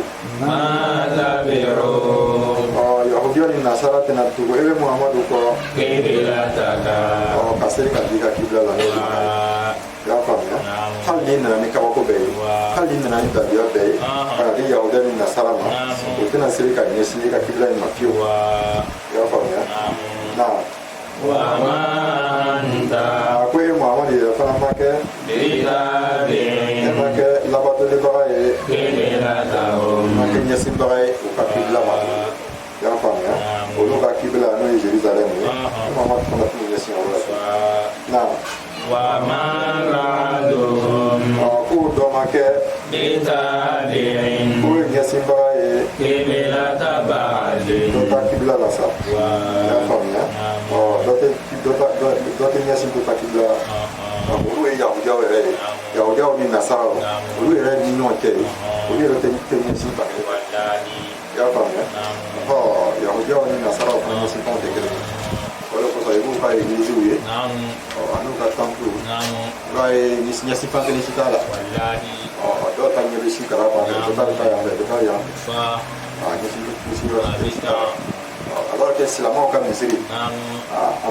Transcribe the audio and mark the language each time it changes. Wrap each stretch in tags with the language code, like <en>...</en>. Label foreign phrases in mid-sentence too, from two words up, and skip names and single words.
<ar>ما تبعوا</ar> <bm>yahudiya ni nasara tɛna tugu e bɛ muhamadu kɔ قبلتك ka seli ka di ka kibla la i y'a faamuya hali n'i nana ni kabako bɛɛ ye hali n'i nana ni tabiya bɛɛ ye ka na di yahudiya ni nasara ma o tɛna seli ka ɲɛsin i ka kibla in ma fiyewu i y'a faamuya</bm> <ar>وما أنت</ar> <bm>a ko e muhamadu yɛrɛ fana ma kɛ بتابع e ma kɛ labatolibaga ye قبلتهم ma kɛ ɲɛsinbaga ye u ka kibla ma i y'a faamuya olu ka kibla n'o ye jerusalem ye muhamadu fana tun ɲɛsin o la</bm> <ar>وما بعدهم</ar> <bm>k'o dɔ ma kɛ بتابع k'o ye ɲɛsinbaga ye</bm> <ar>قبلة بعد</ar> <bm>dɔ ta kibla la sa i y'a faamuya dɔ tɛ ɲɛsin dɔ ta kibla la olu ye yahudiyaw yɛrɛ ye yahudiyaw ni nasaraw olu yɛrɛ ni ɲɔgɔn cɛ ye olu yɛrɛ tɛ ɲɛsin ta kɛ i y'a faamuya yahudiyaw ni nasaraw fana ɲɛsin fɛnw tɛ kelen ye o de kosɔn i b'u ka egiliziw ye an'u ka templew i b'a ye ni ɲɛsin fɛn kelen si t'a la dɔw ta ɲɛ bɛ si kala fan fɛ dɔ ta bɛ taa yan fɛ dɔ ta yan fɛ ɲɛsin bɛ si yɔrɔ</bm> <fr>alors que</fr> <bm>silamɛw ka misiri a</bm>